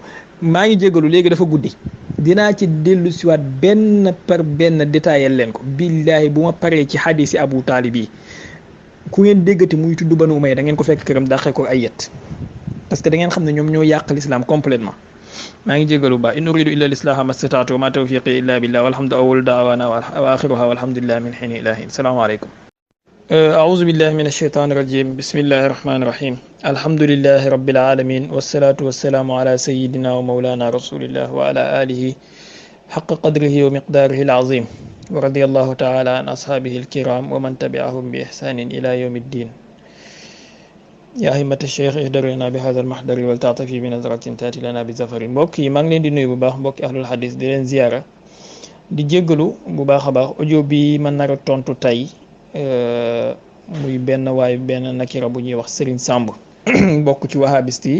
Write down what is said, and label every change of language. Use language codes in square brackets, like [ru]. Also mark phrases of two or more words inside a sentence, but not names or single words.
[wo] maa ngi jégalu léegi dafa guddi dinaa ci dellu siwaat benn par benn détaillé leen ko billaahi bu ma paree ci xadiisi Abu Talib yi ku ngeen déggati muy tudd Banu Umayya da ngeen ko fekk këram dàqee ko ay yet [fr] parce que [wo] da ngeen xam ne ñoom ñoo yàq [fr] l'islam complètement [wo] maa ngi jégalu ba in [ar] إن أريد إلا الإصلاح ما استطعت وما توفيقي إلا بالله والحمد أول دعوانا وآخرها والحمد لله من حين إلى حين سلام عليكم أعوذ بالله من الشيطان الرجيم بسم الله الرحمن الرحيم الحمد لله رب العالمين والصلاة والسلام على سيدنا ومولانا رسول الله وعلى آله حق قدره ومقداره العظيم ورضي الله تعالى عن أصحابه الكرام ومن تبعهم بإحسان إلى يوم الدين يا همة الشيخ احضرينا بهذا المحضر وتعطفي بنظرة تأتي لنا بظفر. [wo] mbokk yi maa ngi leen di nuyu bu baax mbokki [ar] أهل الحديث [wo] di leen ziyaara di jéggalu bu baax a baax audio bi ma nar a tontu tey muy benn nakira bu ñuy wax Serigne Samb bokk ci wahabiste yi.